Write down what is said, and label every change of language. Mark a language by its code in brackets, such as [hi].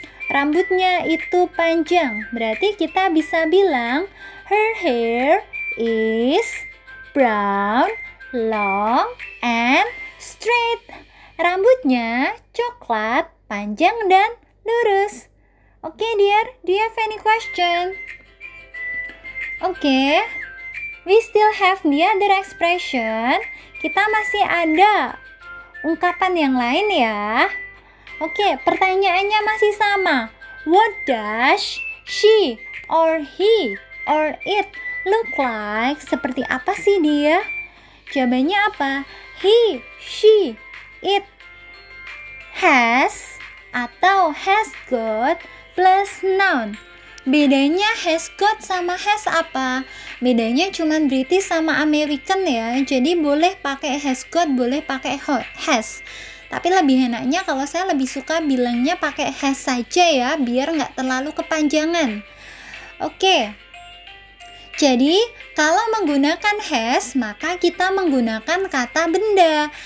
[id] Rambutnya itu panjang, berarti kita bisa bilang [en] her hair is brown, long, and straight. [id] Rambutnya coklat, panjang, dan lurus. [en] Oke, dear, do you have any question? Oke, we still have the other expression. [id] Kita masih ada ungkapan yang lain ya. Oke, pertanyaannya masih sama. [en] What does she or he or it look like? [id] Seperti apa sih dia? Jawabannya apa? [en] He, she, it has [id] atau has got plus noun. Bedanya has got sama has apa? Bedanya cuma British sama American ya. Jadi boleh pakai has got, boleh pakai has. Tapi lebih enaknya kalau saya lebih suka bilangnya pakai has saja ya, biar nggak terlalu kepanjangan. Oke. Jadi kalau menggunakan has, maka kita menggunakan kata benda.